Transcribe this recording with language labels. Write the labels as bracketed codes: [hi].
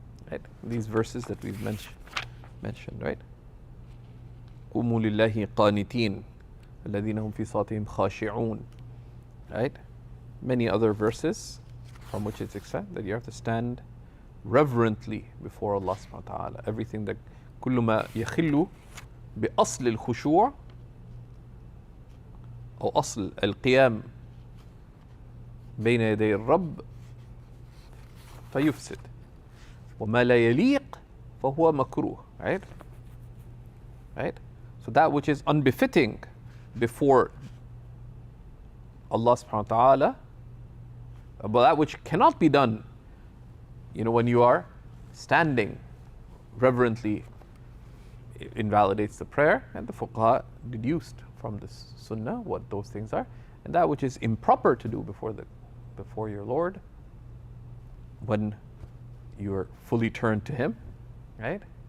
[en] Right? These verses that we've mentioned, right? [ar] وَقُومُوا لِلَّهِ قَانِتِينَ الَّذِينَ هُمْ فِي صَلَاتِهِمْ خَاشِعُونَ. [en] Right? Many other verses from which it's explained that you have to stand reverently before Allah subhanahu wa ta'ala. Everything that [ar] كل ما يخل بأصل الخشوع أو أصل القيام بين يدي الرب فيفسد وما لا يليق فهو مكروه. [en] Right? Right? So that which is unbefitting before Allah subhanahu wa ta'ala, but that which cannot be done, when you are standing reverently, invalidates the prayer, and the fuqaha deduced from this sunnah what those things are, and that which is improper to do before your Lord when you're fully turned to Him, right?